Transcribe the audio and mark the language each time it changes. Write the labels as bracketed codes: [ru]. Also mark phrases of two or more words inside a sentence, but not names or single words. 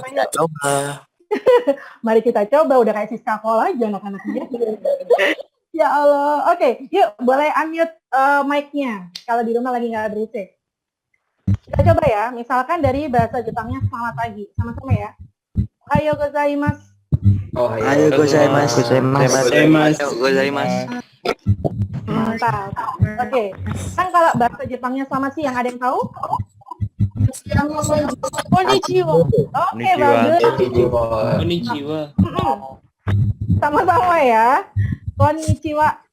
[id] Mari kita yuk. coba. Mari kita coba, udah kayak Siska Kola aja anak-anaknya. Ya Allah. Oke, yuk boleh unmute mic-nya kalau di rumah lagi nggak berisik. Kita coba ya, misalkan dari bahasa Jepangnya selamat pagi. Sama-sama ya. [ja] おはようございます. あよございます. [id] Mantap. Oke. Kan kalau bahasa Jepangnya selamat siang, ada yang tahu? Konnichiwa. Oke, bagus. [ja] Konnichiwa. [id] Sama-sama ya. [ja] Konnichiwa.